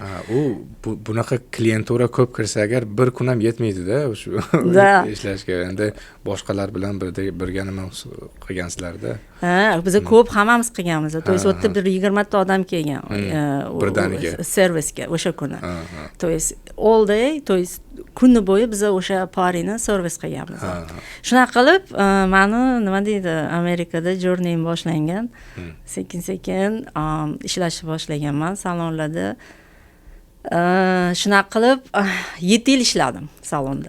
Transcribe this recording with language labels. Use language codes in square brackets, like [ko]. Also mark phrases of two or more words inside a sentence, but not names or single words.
[uz] Bunaqa klientura ko'p kirsa agar bir kun ham yetmaydi-da shu ishlashga. Endi boshqalar bilan birga nima qilgansizlar-da. Biz ko'p hammamiz qilganmiz. [ru] То есть [uz] o'tda bir 20 ta odam kelgan. Birdaniga servisga o'sha kuni. [ru] То есть [en] all day, [ru] то есть [uz] kunni bo'yi biz o'sha parini servis qilganmiz. Shunaqa qilib, meni nima deydi, Amerikada journeyim boshlangan. Sekin-sekin ishlashni boshlaganman salonlarda. Shunaqa qilib 7 yil ishladim salonda.